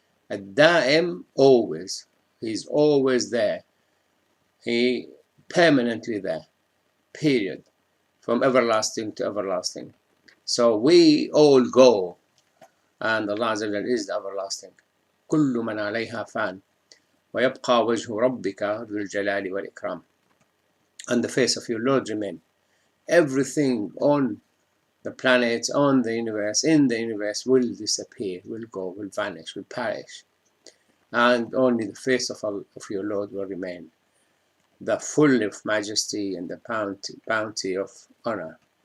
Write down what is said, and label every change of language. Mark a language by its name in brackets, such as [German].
[English] Ad-Da'im, always. He's always there. He permanently there. Period. From everlasting to everlasting. So we all go, and Allah Azza wa Jal is the everlasting. [Arabic] كل من عليها فان ويبقى وجه ربك ذو الجلال والإكرام. [English] And the face of your Lord remain. Everything on the planets, on the universe, in the universe will disappear, will go, will vanish, will perish. And only the face of your Lord will remain, the full of majesty and the bounty of honor.